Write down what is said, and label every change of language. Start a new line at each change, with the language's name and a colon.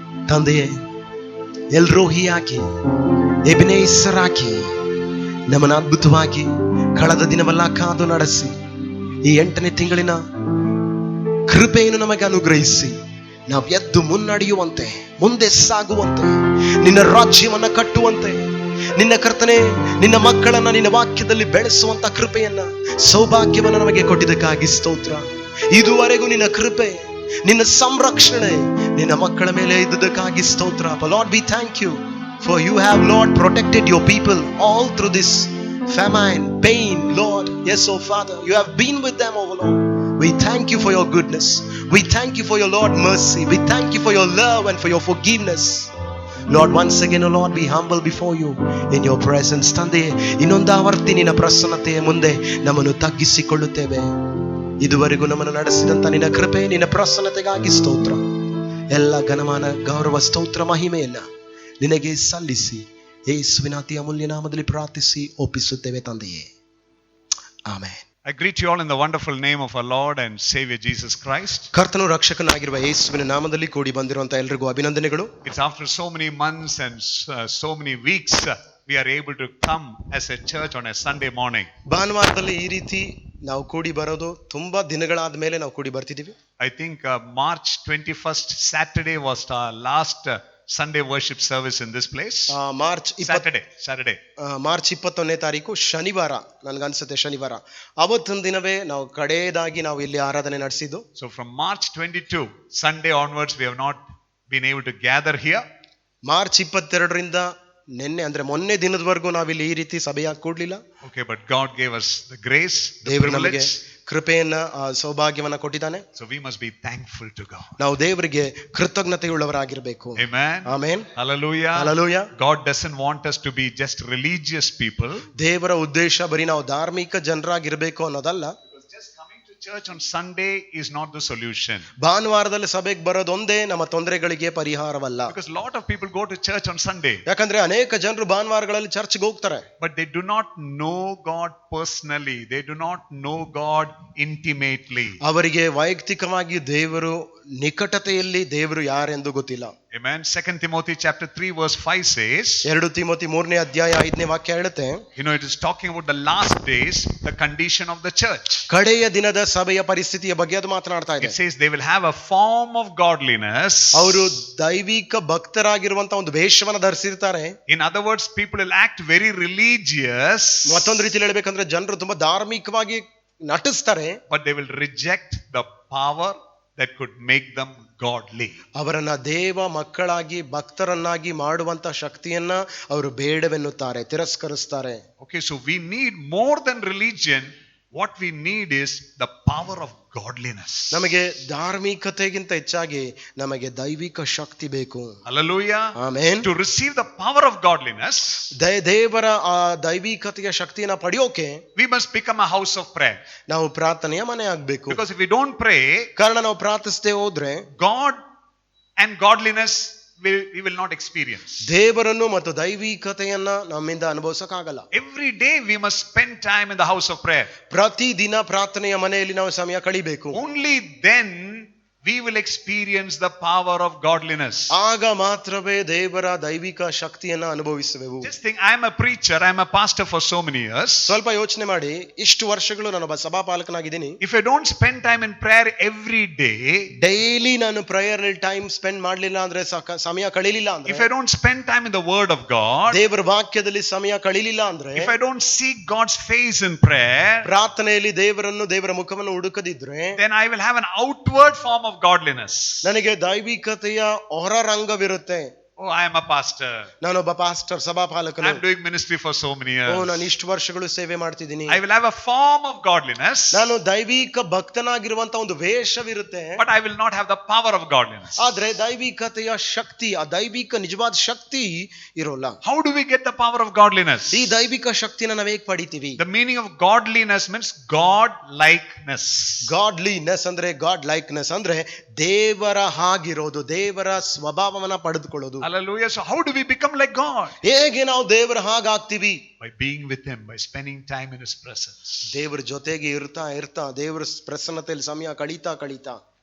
Kannada: ತಂದೆಯೇ, ಎಲ್ರೋಹಿಯಾಗಿ ಎಬಿನೇಸರಾಗಿ ನಮ್ಮನ್ನು ಅದ್ಭುತವಾಗಿ ಕಳೆದ ದಿನವೆಲ್ಲ ಕಾದು ನಡೆಸಿ ಈ 8ನೇ ತಿಂಗಳಿನ ಕೃಪೆಯನ್ನು ನಮಗೆ ಅನುಗ್ರಹಿಸಿ ನಾವು ಎದ್ದು ಮುನ್ನಡೆಯುವಂತೆ, ಮುಂದೆ ಸಾಗುವಂತೆ, ನಿನ್ನ ರಾಜ್ಯವನ್ನ ಕಟ್ಟುವಂತೆ, ನಿನ್ನ ಕರ್ತನೆ ನಿನ್ನ ಮಕ್ಕಳನ್ನ ನಿನ್ನ ವಾಕ್ಯದಲ್ಲಿ ಬೆಳೆಸುವಂತ ಕೃಪೆಯನ್ನ, ಸೌಭಾಗ್ಯವನ್ನ ನಮಗೆ ಕೊಟ್ಟಿದ್ದಕ್ಕಾಗಿ ಸ್ತೋತ್ರ. ಇದುವರೆಗೂ ನಿನ್ನ ಕೃಪೆ, ನಿನ್ನ ಸಂರಕ್ಷಣೆ ನಿನ್ನ ಮಕ್ಕಳ ಮೇಲೆ ಇದ್ದುದಕ್ಕಾಗಿ ಸ್ತೋತ್ರ.
English: Lord, we thank you for you have, Lord, protected your people all through this famine, pain, Lord. Yes, oh Father, you have been with them, oh Lord. We thank you for your goodness. We thank you for your, Lord, mercy. We thank you for your love and for your forgiveness. Lord, once again, oh Lord, we humble before you in your presence.
Kannada: ತಂದೆ, ಇನ್ನೊಂದು ಆವರ್ತಿ ನಿನ್ನ ಪ್ರಸನ್ನತೆಯ ಮುಂದೆ ನಮ್ಮನ್ನು ತಗ್ಗಿಸಿಕೊಳ್ಳುತ್ತೇವೆ. ಇದುವರೆಗೂ ನಮ್ಮನ್ನು ನಡೆಸಿದಂತ ನಿನ್ನ ಕೃಪೆ, ನಿನ್ನ ಪ್ರಸನ್ನತೆಗಾಗಿ ಸ್ತೋತ್ರ. ಎಲ್ಲ ಘನಮಾನ, ಗೌರವ, ಸ್ತೋತ್ರ, ಮಹಿಮೆಯನ್ನ ನಿನಗೆ ಸಲ್ಲಿಸಿ ಯೇಸುವಿನ ಅತಿ ಅಮೂಲ್ಯ ನಾಮದಲ್ಲಿ ಪ್ರಾರ್ಥಿಸಿ ಒಪ್ಪಿಸುತ್ತೇವೆ ತಂದೆಯೇ. Amen.
English: I greet you all in the wonderful name of our Lord and Savior Jesus Christ.
Kannada: ಕರ್ತನು ರಕ್ಷಕನಾಗಿರುವ ಯೇಸುವಿನ ನಾಮದಲ್ಲಿ ಕೂಡಿ ಬಂದಿರುವಂತ ಎಲ್ಲರಿಗೂ ಅಭಿನಂದನೆಗಳು.
English: It's after so many months and so many weeks we are able to come as a church on a Sunday morning.
Kannada: ಭಾನುವಾರದಲ್ಲಿ ಈ ರೀತಿ ನಾವು ಕೂಡಿ ಬರೋದು ತುಂಬಾ ದಿನಗಳಾದ ಮೇಲೆ ನಾವು ಕೂಡಿ ಬರ್ತಿದೀವಿ.
English: I think March 21st Saturday was our last Sunday worship service in this place. Saturday.
Kannada: March 21ನೇ ತಾರೀಕು ಶನಿವಾರ, ನನ್ಗನ್ಸುತ್ತೆ ಶನಿವಾರ, ಅವತ್ತಿನ ದಿನವೇ ನಾವು ಕಡೆಯದಾಗಿ ನಾವು ಇಲ್ಲಿ ಆರಾಧನೆ ನಡೆಸಿದ್ದು.
English: So from March 22 Sunday onwards we have not been able to gather here.
Kannada: March 22ರಿಂದ ನಿನ್ನೆ ಅಂದ್ರೆ ಮೊನ್ನೆ ದಿನದವರೆಗೂ ನಾವಿಲ್ಲಿ ಈ ರೀತಿ ಸಭೆಯಾಗಿ ಕೂಡ್ಲಿಲ್ಲ.
English: Okay, but God gave us the grace, the
Kannada: ದೇವರು ನಮಗೆ
English: privilege,
Kannada: ಕೃಪೆಯನ್ನ, ಸೌಭಾಗ್ಯವನ್ನ ಕೊಟ್ಟಿದ್ದಾನೆ.
English: So we must be thankful to God.
Kannada: ನಾವು ದೇವರಿಗೆ ಕೃತಜ್ಞತೆಯುಳ್ಳವರಾಗಿರಬೇಕು.
English: Amen.
Kannada: Amen.
English: Hallelujah. Hallelujah. God doesn't want us to be just religious people.
Kannada: ದೇವರ ಉದ್ದೇಶ ಬರೀ ನಾವು ಧಾರ್ಮಿಕ ಜನರಾಗಿರ್ಬೇಕು ಅನ್ನೋದಲ್ಲ.
English: Just coming to church on Sunday is not the solution.
Kannada: ಭಾನುವಾರದಲ್ಲಿ ಸಭೆಗೆ ಬರೋದೊಂದೇ ನಮ್ಮ ತೊಂದರೆಗಳಿಗೆ ಪರಿಹಾರವಲ್ಲ.
English: Because a lot of people go to church on Sunday.
Kannada: ಯಾಕಂದ್ರೆ ಅನೇಕ ಜನರು ಭಾನುವಾರಗಳಲ್ಲಿ ಚರ್ಚ್ಗೆ ಹೋಗ್ತಾರೆ.
English: But they do not know God personally. They do not know God intimately.
Kannada: ಅವರಿಗೆ ವೈಯಕ್ತಿಕವಾಗಿ ದೇವರು ನಿಕಟತೆಯಲ್ಲಿ ದೇವರು ಯಾರೆಂದು ಗೊತ್ತಿಲ್ಲ.
English: Amen. 2 Timothy chapter 3 verse 5 says,
Kannada: 2 Timothy 3ನೇ ಅಧ್ಯಾಯ 5ನೇ ವಾಕ್ಯ ಹೇಳುತ್ತೆ,
English: it is talking about the last days, the condition of the church.
Kannada: ಕಡೆಯ ದಿನದ ಸಭೆಯ ಪರಿಸ್ಥಿತಿಯ ಬಗ್ಗೆ ಅದು ಮಾತನಾಡ್ತಾ ಇದೆ.
English: It says they will have a form of godliness.
Kannada: ಅವರು ದೈವಿಕ ಭಕ್ತರಾಗಿರುವಂತ ಒಂದು ವೇಷವನ್ನು ಧರಿಸಿರ್ತಾರೆ.
English: In other words, people will act very religious.
Kannada: ಮತ್ತೊಂದು ರೀತಿಯಲ್ಲಿ ಹೇಳಬೇಕಂದ್ರೆ ಜನರು ತುಂಬಾ ಧಾರ್ಮಿಕವಾಗಿ ನಟಿಸ್ತಾರೆ.
English: But they will reject the power that could make them godly.
Kannada: ಅವರನ್ನ ದೇವ ಮಕ್ಕಳಾಗಿ ಭಕ್ತರನ್ನಾಗಿ ಮಾಡುವಂತ ಶಕ್ತಿಯನ್ನ ಅವರು ಬೇಡವೆನ್ನುತ್ತಾರೆ, ತಿರಸ್ಕರಿಸ್ತಾರೆ.
English: Okay, so we need more than religion. What we need is the power of godliness.
Kannada: ನಮಗೆ ಧಾರ್ಮಿಕತೆಗಿಂತ ಹೆಚ್ಚಾಗಿ ನಮಗೆ ದೈವಿಕ ಶಕ್ತಿ ಬೇಕು.
English: Hallelujah.
Kannada: Amen.
English: To receive the power of godliness,
Kannada: ದೇವರ ಆ ದೈವಿಕತೆಯ ಶಕ್ತಿಯನ್ನ ಪಡೆಯೋಕೆ
English: we must become a house of prayer.
Kannada: ನಾವು ಪ್ರಾರ್ಥನೆಯ ಮನೆ ಆಗ್ಬೇಕು.
English: Because if we don't pray,
Kannada: ಕಾರಣ ನಾವು ಪ್ರಾರ್ಥಿಸದೆ ಹೋದ್ರೆ
English: God and godliness we will not experience.
Kannada: ದೇವರನ್ನು ಮತ್ತು ದೈವಿಕತೆಯನ್ನ ನಮ್ಮಿಂದ ಅನುಭವಿಸಕ್ಕಾಗಲ್ಲ.
English: Every day we must spend time in the house of prayer.
Kannada: ಪ್ರತಿ ದಿನ ಪ್ರಾರ್ಥನೆಯ ಮನೆಯಲ್ಲಿ ನಾವು ಸಮಯ ಕಳಿಬೇಕು.
English: Only then we will experience the power of godliness.
Kannada: ಆಗ ಮಾತ್ರವೇ ದೇವರ ದೈವಿಕ ಶಕ್ತಿಯನ್ನ ಅನುಭವಿಸುವೆವು.
English: Just think, I am a preacher, I am a pastor for so many years.
Kannada: ಸ್ವಲ್ಪ ಯೋಚನೆ ಮಾಡಿ, ಇಷ್ಟು ವರ್ಷಗಳು ನಾನೊಬ್ಬ ಸಭಾಪಾಲಕನಾಗಿದ್ದೀನಿ.
English: If I don't spend time in prayer every day,
Kannada: daily ನಾನು ಪ್ರೇಯರ್ ನಲ್ಲಿ
English: time spend
Kannada: ಮಾಡಲಿಲ್ಲ ಅಂದ್ರೆ, ಸಮಯ ಕಳಿಲಿಲ್ಲ ಅಂದ್ರೆ,
English: if I don't spend time in the word of God,
Kannada: ದೇವರ ವಾಕ್ಯದಲ್ಲಿ ಸಮಯ ಕಳಿಲಿಲ್ಲ ಅಂದ್ರೆ,
English: if I don't seek God's face in prayer,
Kannada: ಪ್ರಾರ್ಥನೆಯಲ್ಲಿ ದೇವರ ಮುಖವನ್ನು ಹುಡುಕದಿದ್ರೆ,
English: then I will have an outward form of godliness.
Kannada: ನನಗೆ ದೈವಿಕತೆಯ ಹೊರರಂಗವಿರುತ್ತೆ.
English: Oh, I am a pastor.
Kannada: ನಾನೊಬ್ಬ pastor, ಸಭಾಪಾಲಕನು.
English: I am doing ministry for so many years.
Kannada: ನಾನು ಇಷ್ಟು ವರ್ಷಗಳು ಸೇವೆ ಮಾಡ್ತಿದ್ದೀನಿ.
English: I will have a form of godliness.
Kannada: ನಾನು ದೈವಿಕ ಭಕ್ತನಾಗಿರುವಂತ ಒಂದು ವೇಷವಿರುತ್ತೆ.
English: But I will not have the power of godliness.
Kannada: ಆದ್ರೆ ದೈವಿಕತೆಯ ಶಕ್ತಿ, ಆ ದೈವಿಕ ನಿಜವಾದ ಶಕ್ತಿ ಇರೋಲ್ಲ.
English: How do we get the power of godliness?
Kannada: ಈ ದೈವಿಕ ಶಕ್ತಿನ ನಾವು ಹೇಗೆ ಪಡಿತೀವಿ?
English: The meaning of godliness means God likeness.
Kannada: Godliness ಅಂದ್ರೆ God likeness ಅಂದ್ರೆ ದೇವರ ಹಾಗಿರೋದು, ದೇವರ ಸ್ವಭಾವವನ್ನ ಪಡೆದುಕೊಳ್ಳೋದು.
English: Hallelujah. So how do we become like God?
Kannada: ಹೇಗೆ ನಾವು ದೇವರ ಹಾಗಾಗ್ತೀವಿ?
English: By being with Him, by spending time in His presence.
Kannada: ದೇವರ ಜೊತೆಗೆ ಇರ್ತಾ ದೇವರ ಪ್ರಸನ್ನತೆಯಲ್ಲಿ ಸಮಯ ಕಳೀತಾ.